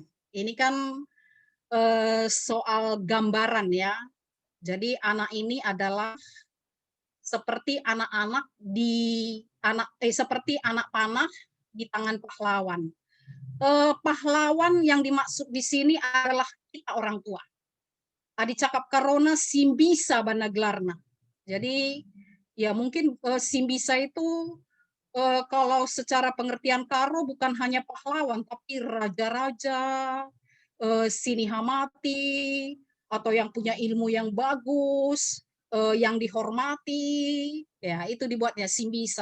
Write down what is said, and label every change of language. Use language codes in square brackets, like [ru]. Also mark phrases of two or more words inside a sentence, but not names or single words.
[id] Ini kan soal gambaran ya. Jadi anak ini adalah seperti seperti anak panah di tangan pahlawan. Pahlawan yang dimaksud di sini adalah kita orang tua. [btx] Adi cakap karona simbisa banaglarna. [id] Jadi ya mungkin simbisa itu kalau secara pengertian karo bukan hanya pahlawan tapi raja-raja, sinihamati, atau yang punya ilmu yang bagus, yang dihormati, ya itu dibuatnya simbisa.